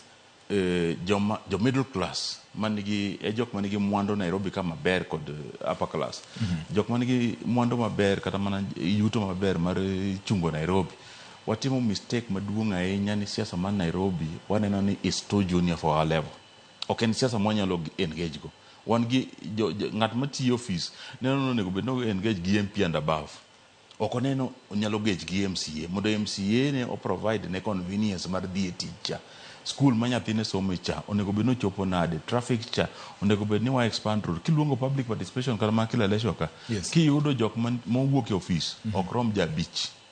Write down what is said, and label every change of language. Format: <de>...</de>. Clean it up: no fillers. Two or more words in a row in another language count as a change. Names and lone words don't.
<luo>Jo</luo> <en>middle class</en> <luo>manigi jok manigi mwandu Nairobi kama ber kod</luo> <en>upper class.</en> <luo>Jok manigi mwandu maber kata mana yuto maber mar chungo Nairobi. Watimo mistake maduong' ahinya ni siasa man Nairobi waneno ni</luo> <en>is too junior for our level.</en> <luo>Ok en siasa mwanyalo engage go. Wan gi ng'at matiyo office neno nego bed no engage gi</luo> <en>MP and above.</en> <luo>Ok oneno onyalo gauge gi MCA. Mondo MCA ne o provide ne convenience mar dhi e tich. School ma nyathine some cha onego bed no chopo nade, traffic cha onego bed ni wa</luo> <en>expand road.</en> <luo>Kiluongo</luo> <en>public participation</en> <luo>kata ma kila election ka, Yes. Kiyudo jok mowuok e office ok rom ja bich.</luo>